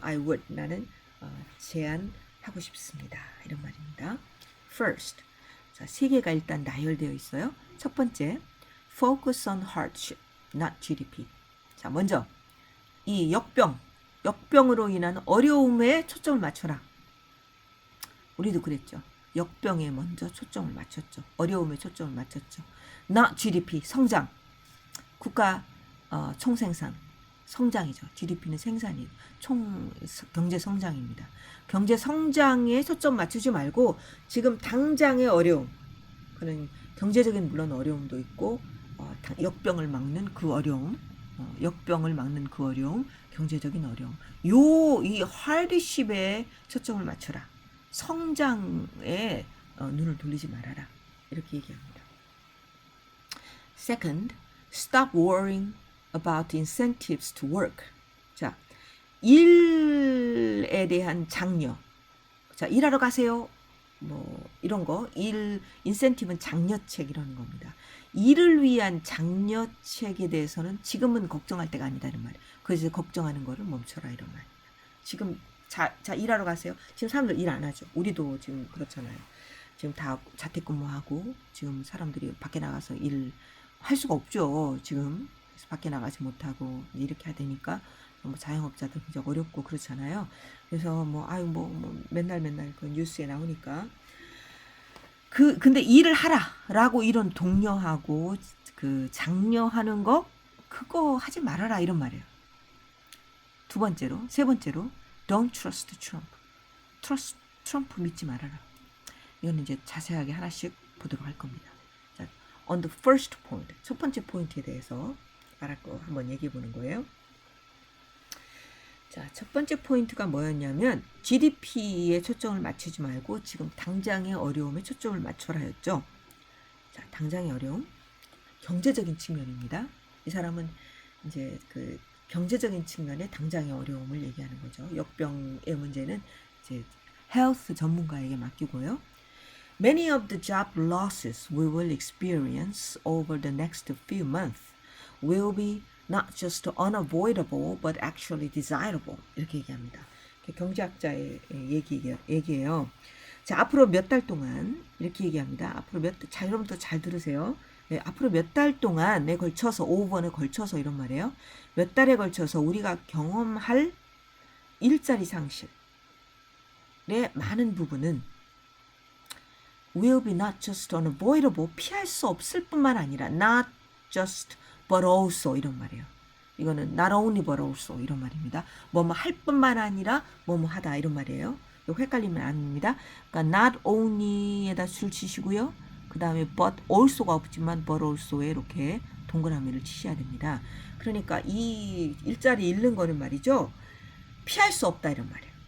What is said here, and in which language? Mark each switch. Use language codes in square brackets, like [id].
[en] I would [ko] 나는 제안하고 싶습니다. 이런 말입니다. First, 자, 3개가 일단 나열되어 있어요. 첫 번째, [en] focus on hardship, not GDP. [ko] 자, 먼저 이 역병으로 인한 어려움에 초점을 맞춰라. 우리도 그랬죠. 역병에 먼저 초점을 맞췄죠. 어려움에 초점을 맞췄죠. [en] not GDP, [ko] 성장. 국가 총생산, 성장이죠. GDP는 생산이, 경제 성장입니다. 경제 성장에 초점 맞추지 말고 지금 당장의 어려움, 그는 경제적인 물론 어려움도 있고 역병을 막는 그 어려움, 역병을 막는 그 어려움, 경제적인 어려움. 이 하드십에 초점을 맞춰라. 성장에 눈을 돌리지 말아라. 이렇게 얘기합니다. [en] Second, stop worrying about incentives to work. [ko] 자, 일에 대한 장려. 자, 일하러 가세요. 뭐 이런 거. 인센티브는 장려책 이라는 겁니다. 일을 위한 장려책에 대해서는 지금은 걱정할 때가 아니다는 말이에요. 그래서 걱정하는 거를 멈춰라 이런 말입니다. 지금 자 일하러 가세요. 지금 사람들 일 안 하죠. 우리도 지금 그렇잖아요. 지금 다 자택근무하고 지금 사람들이 밖에 나가서 일 할 수가 없죠. 지금 그래서 밖에 나가지 못하고 이렇게 해야 되니까 뭐 자영업자들 굉장히 어렵고 그렇잖아요. 그래서 뭐 맨날 그 뉴스에 나오니까 근데 일을 하라라고 이런 독려하고 그 장려하는 거 그거 하지 말아라 이런 말이에요. 세 번째로 [en] don't trust Trump. [ko] 트럼프 믿지 말아라. 이거는 이제 자세하게 하나씩 보도록 할 겁니다. 자, [en] on the first point, [ko] 첫 번째 포인트에 대해서 말할 거 한번 얘기해 보는 거예요. 자, 첫 번째 포인트가 뭐였냐면 GDP에 초점을 맞추지 말고 지금 당장의 어려움에 초점을 맞춰라 했죠. 자, 당장의 어려움, 경제적인 측면입니다. 이 사람은 이제 그 경제적인 측면에 당장의 어려움을 얘기하는 거죠. 역병의 문제는 이제 헬스 전문가에게 맡기고요. [en] Many of the job losses we will experience over the next few months will be not just unavoidable but actually desirable. [ko] 이렇게 얘기합니다. 경제학자의 얘기예요. 자, 앞으로 몇 달 동안 이렇게 얘기합니다. 자, 여러분들 잘 들으세요. 네, 앞으로 몇 달 동안에 걸쳐서 5번에 걸쳐서 이런 말이에요. 몇 달에 걸쳐서 우리가 경험할 일자리 상실의 많은 부분은 [en] will be not just unavoidable, [ko] 피할 수 없을 뿐만 아니라 [en] not just but also [ko] 이런 말이에요. 이거는 [en] not only but also [ko] 이런 말입니다. 뭐뭐 할 뿐만 아니라 뭐뭐 하다 이런 말이에요. 이거 헷갈리면 안 됩니다. 그러니까 [en] not only [ko] 에다 줄 치시고요. 그 다음에 [en] but also [ko] 가 없지만 but also에 이렇게 동그라미를 치셔야 됩니다. 그러니까 이 일자리 잃는 거는 말이죠. 피할 수 없다 이런 말이에요.